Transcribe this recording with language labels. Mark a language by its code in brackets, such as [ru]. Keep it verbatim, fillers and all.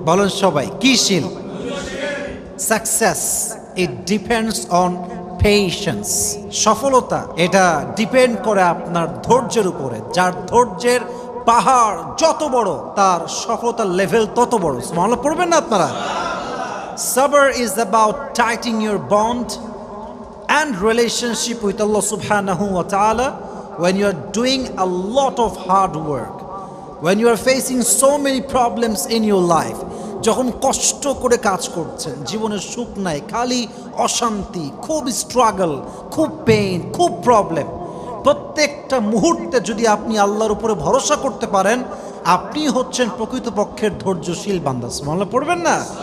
[bn] বলেন সবাই, কি শীল? [en] success it depends on patience, [bn] সফলতা এটা ডিপেন্ড করে আপনার ধৈর্যের উপরে। যার ধৈর্যের পাহাড় যত বড় তার সফলতার লেভেল তত বড়। মনে পড়বেন না আপনারা? [en] সাবর is about tightening your bond and relationship with Allah subhanahu wa ta'ala. When you are doing a lot of hard work, when you are facing so many problems in your life, [bn] যখন কষ্ট করে কাজ করছেন, জীবনে সুখ নাই, খালি অশান্তি, খুব স্ট্রাগল, খুব পেইন, খুব প্রবলেম, প্রত্যেকটা মুহূর্তে যদি আপনি আল্লাহর উপরে ভরসা করতে পারেন, আপনি হচ্ছেন প্রকৃতপক্ষের ধৈর্যশীল বান্দা। সুবহানাল্লাহ পড়বেন না?